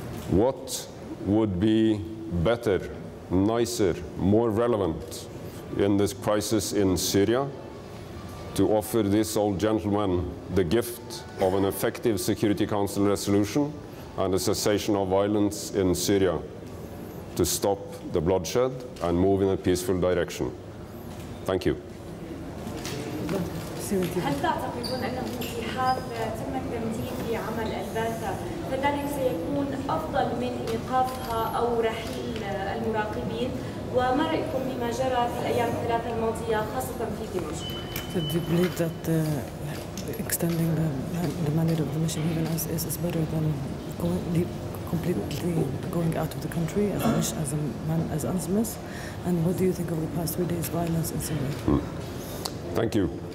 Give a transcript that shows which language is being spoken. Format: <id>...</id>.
<en>What would be better, nicer, more relevant in this crisis in Syria to offer this old gentleman the gift of an effective Security Council resolution and a cessation of violence in Syria to stop the bloodshed and move in a peaceful direction. Thank you.</en> <ar>هل تعتقدون أنه في حال تم التمديد بعمل البعثة فذلك سيكون أفضل من إيقافها أو رحيل المراقبين؟ وما رأيكم بما جرى في الأيام الثلاثة الماضية خاصة في دمشق؟</ar> <en>So do you believe that extending the mandate of the mission even is better than completely going out of the country as UNSMIS? And what do you think of the past 3 days' violence in Syria? Thank you.</en>